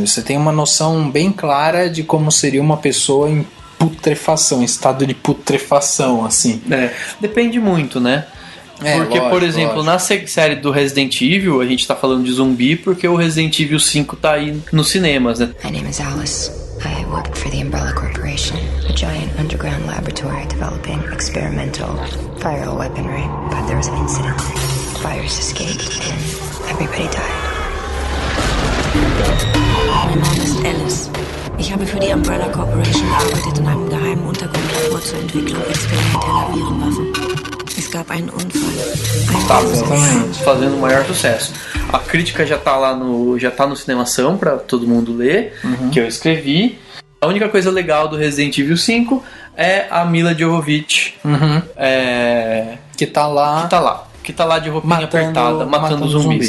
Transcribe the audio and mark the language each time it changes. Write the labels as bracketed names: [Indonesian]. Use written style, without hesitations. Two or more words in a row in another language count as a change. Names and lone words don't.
[Portuguese] Você tem uma noção bem clara de como seria uma pessoa em putrefação, em estado de putrefação, assim. Depende muito, né? Porque, lógico, por exemplo, na série do Resident Evil, a gente tá falando de zumbi porque o Resident Evil 5 tá aí nos cinemas, né? [English] My name is Alice. I work for the Umbrella Corporation, a giant underground laboratory developing experimental viral weaponry. But there was an incident. The virus escaped and everybody died. My name is Ellis. [German] Ich habe für die Umbrella Corporation gearbeitet in einem geheimen Untergrundlabor zur Entwicklung experimenteller Virenwaffen. Es gab einen Unfall. [Portuguese] Tá fazendo o maior sucesso. A crítica já tá no Cinemação pra todo mundo ler, que eu escrevi. A única coisa legal do Resident Evil 5 é a Mila Jovovich, que tá lá de roupinha apertada, matando zumbis.